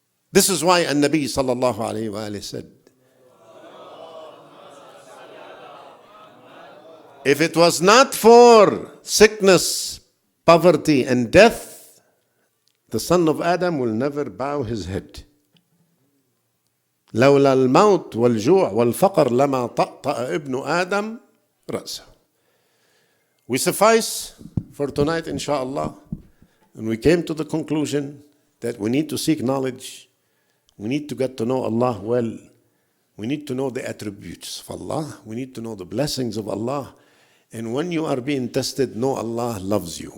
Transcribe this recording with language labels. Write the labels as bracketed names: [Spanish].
[English] This is why An-Nabi sallallahu alayhi wa alayhi said, if it was not for sickness, poverty, and death, the son of Adam will never bow his head. [Arabic] لولا الموت والجوع والفقر لما طأطأ ابن آدم رأسه. [English] We suffice for tonight, inshallah. And we came to the conclusion that we need to seek knowledge. We need to get to know Allah well. We need to know the attributes of Allah. We need to know the blessings of Allah. And when you are being tested, know Allah loves you.